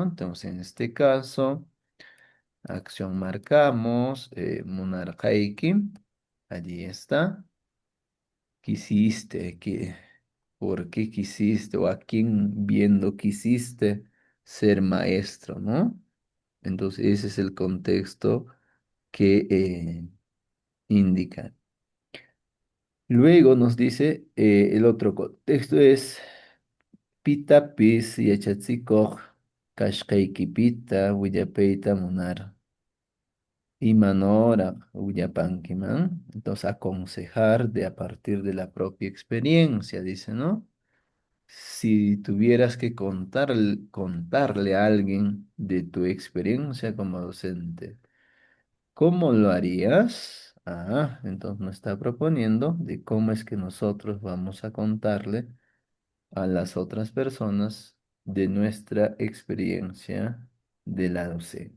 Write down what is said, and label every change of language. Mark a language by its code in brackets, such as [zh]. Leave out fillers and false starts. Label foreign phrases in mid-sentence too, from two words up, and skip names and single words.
[es] Entonces, en este caso, acción marcamos, monarcaiki, allí está, quisiste, ¿por qué quisiste o a quién viendo quisiste ser maestro, ¿no? Entonces, ese es el contexto que indica. Luego nos dice, el otro contexto es [qu] Pitapis yachatsikoq kashqaykipita willapayta munar. Imanora willapankiman. [es] Entonces, aconsejar de a partir de la propia experiencia, dice, ¿no? Si tuvieras que contarle a alguien de tu experiencia como docente, ¿cómo lo harías? Ah, entonces nos está proponiendo de cómo es que nosotros vamos a contarle a las otras personas de nuestra experiencia de la docencia.